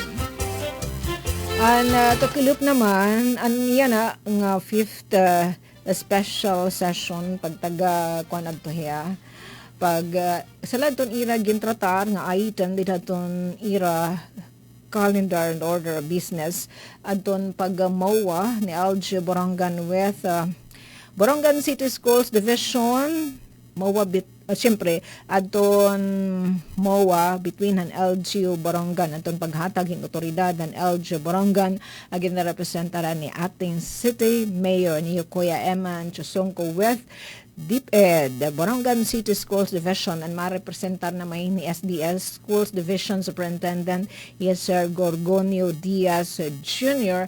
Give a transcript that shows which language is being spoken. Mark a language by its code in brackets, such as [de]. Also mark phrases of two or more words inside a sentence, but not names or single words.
[war] ang kakilip naman yan nga [en] fifth special session [war] pagtaga kuan adto hiya pag sa ladton ira gintratar nga item didhaton ira [en] calendar and order of business [war] adton pag-MOA ni LG Borongan with Borongan City Schools Division MOA siyempre adton MOA between ang LGU Borongan adton paghatag ng otoridad ng LG Borongan agin na representara ni ating City Mayor ni Kuya Eman Chusongko with DepEd, Borongan City Schools Division and marepresentar na may ni SDS [en] Schools Division Superintendent [war] Sir Gorgonio Diaz Jr.